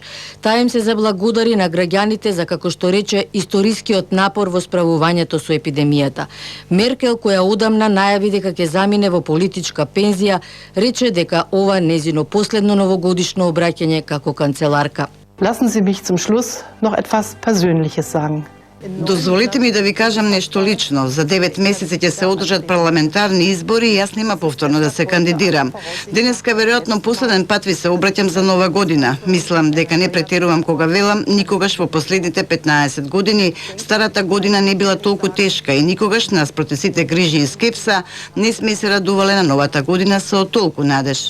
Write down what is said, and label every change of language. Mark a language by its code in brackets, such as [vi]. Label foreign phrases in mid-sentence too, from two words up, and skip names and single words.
[mk] Таа им се заблагодари на граѓаните за, како што рече, историскиот напор во справувањето со епидемијата. Меркел, која одамна најави дека ќе замине во политичка пензија, рече дека ова незино последно новогодишно обраќање како канцеларка. [de] Lassen Sie mich zum Schluss noch etwas Persönliches sagen. [mk] Дозволите ми да ви кажам нешто лично. За 9 месеци ќе се одржат парламентарни избори и јас нема повторно да се кандидирам. Денеска веројатно последен пат ви се обраќам за нова година. Мислам дека не претерувам кога велам, никогаш во последните 15 години старата година не била толку тешка и никогаш наспроти сите грижи и скепса не сме се радувале на новата година со толку надеж.